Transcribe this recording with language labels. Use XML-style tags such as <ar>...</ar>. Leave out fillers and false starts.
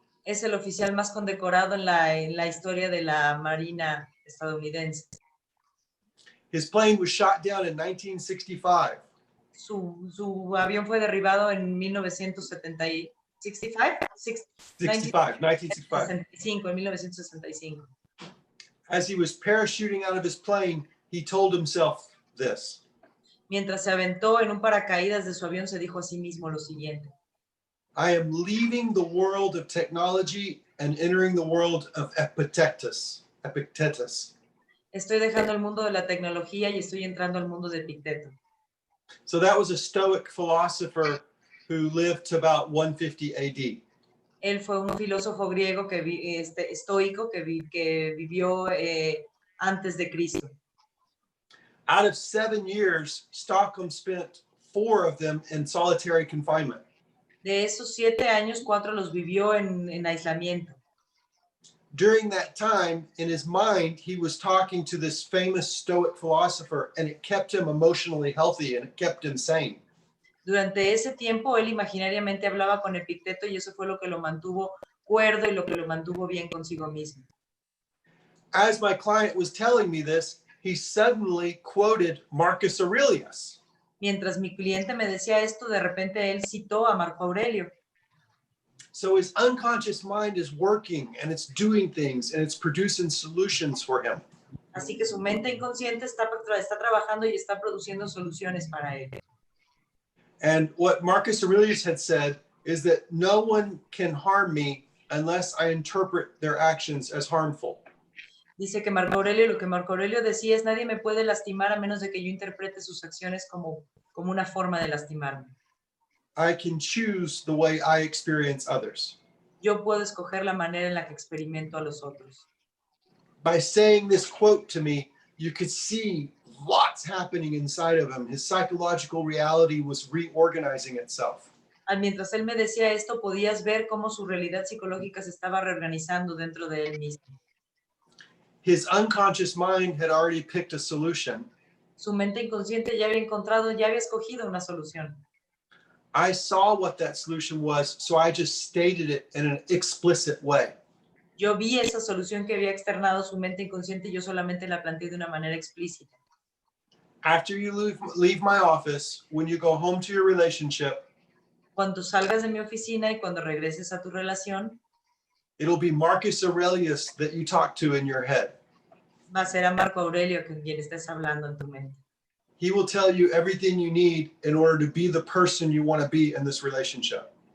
<es>Es el oficial más condecorado en la historia de la Marina estadounidense.</es> <en>His plane was shot down in 1965.</en> <es>Su avión fue derribado en 1965. 1965, en 1965.</es> <en>As he was parachuting out of his plane, he told himself this.</en> <es>Mientras se aventó en un paracaídas de su avión, se dijo a sí mismo lo siguiente.</es> <en>I am leaving the world of technology and entering the world of Epictetus.</en> <es>Estoy dejando el mundo de la tecnología y estoy entrando al mundo de Epicteto.</es> <en>So that was a Stoic philosopher who lived to about 150 AD.</en> <es>Él fue un filósofo griego estoico que vivió antes de Cristo.</es> <en>Out of 7 years, Stockham spent 4 of them in solitary confinement.</en> <es>De esos 7 años, 4 los vivió en aislamiento.</es> <en>during that time, in his mind, he was talking to this famous Stoic philosopher, and it kept him emotionally healthy and it kept him sane.</en> <es>Durante ese tiempo, él imaginariamente hablaba con Epicteto y eso fue lo que lo mantuvo cuerdo y lo que lo mantuvo bien consigo mismo.</es> <en>As my client was telling me this, he suddenly quoted Marcus Aurelius.</en> <es>Mientras mi cliente me decía esto, de repente él citó a Marco Aurelio.</es> <en>So his unconscious mind is working and it's doing things and it's producing solutions for him.</en> <es>Así que su mente inconsciente está trabajando y está produciendo soluciones para él.</es> <en>And what Marcus Aurelius had said is that no one can harm me unless I interpret their actions as harmful.</en> <es>Dice que lo que Marco Aurelio decía es: nadie me puede lastimar a menos de que yo interprete sus acciones como una forma de lastimarme.</es> <en>I can choose the way I experience others.</en> <es>Yo puedo escoger la manera en la que experimento a los otros.</es> <en>By saying this quote to me, you could see lots happening inside of him. His psychological reality was reorganizing itself.</en> <es>Mientras él me decía esto, podías ver cómo su realidad psicológica se estaba reorganizando dentro de él mismo.</es> <en>His unconscious mind had already picked a solution.</en> <es>Su mente inconsciente ya había escogido una solución.</es> <en>I saw what that solution was, so I just stated it in an explicit way.</en> <es>Yo vi esa solución que había externado su mente inconsciente y yo solamente la planteé de una manera explícita.</es> <en>After you leave my office, when you go home to your relationship,</en> <es>cuando salgas de mi oficina y cuando regreses a tu relación,</es> <en>it'll be Marcus Aurelius that you talk to in your head.</en> <es>Va a ser a Marco Aurelio con quien estés hablando en tu mente.</es> <en>He will tell you everything you need in order to be the person you want to be in this relationship.</en>